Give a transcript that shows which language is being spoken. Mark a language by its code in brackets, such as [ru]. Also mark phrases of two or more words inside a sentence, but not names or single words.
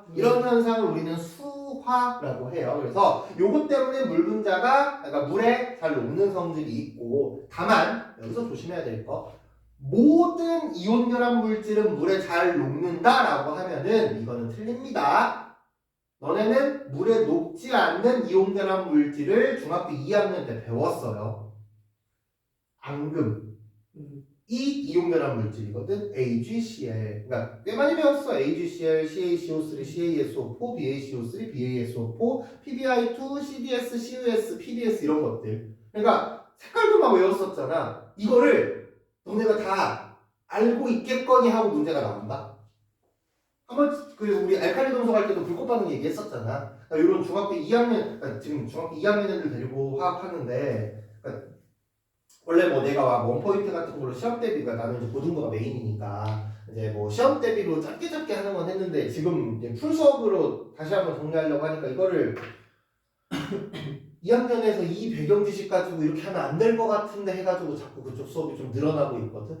[ko] 이런 현상을 우리는 수화라고 해요. 그래서 요것 때문에 물 분자가 그러니까 물에 잘 녹는 성질이 있고 다만 여기서 조심해야 될 거 모든 이온 결합 물질은 물에 잘 녹는다라고 하면은 이거는 틀립니다. 너네는 물에 녹지 않는 이온 결합 물질을 중학교 2학년 때 배웠어요. 앙금. 이 이온 결합 물질이거든. AgCl. 그러니까 꽤 많이 배웠어. AgCl, CaCO3, CaSO4, BaCO3, BaSO4, PbI2, CDS, CUS, PDS 이런 것들. 그러니까 색깔도 막 외웠었잖아. 이거를 너네가 다 알고 있겠거니 하고 문제가 나온다. 한번 그래서 우리 알칼리 동석 할 때도 불꽃 반응 얘기했었잖아. 그러니까 이런 중학교 2학년, 그러니까 지금 중학교 2학년 애들 데리고 화학하는데 그러니까 원래 뭐 내가 [en] one point [ko] 같은 걸로 시험 대비가 나는 이제 고등부가 메인이니까 이제 뭐 시험 대비로 짧게 하는 건 했는데 지금 이제 풀 수업으로 다시 한번 정리하려고 하니까 이거를 2학년에서 이 배경 지식 가지고 이렇게 하면 안 될 것 같은데 해가지고 자꾸 그쪽 수업이 좀 늘어나고 있거든.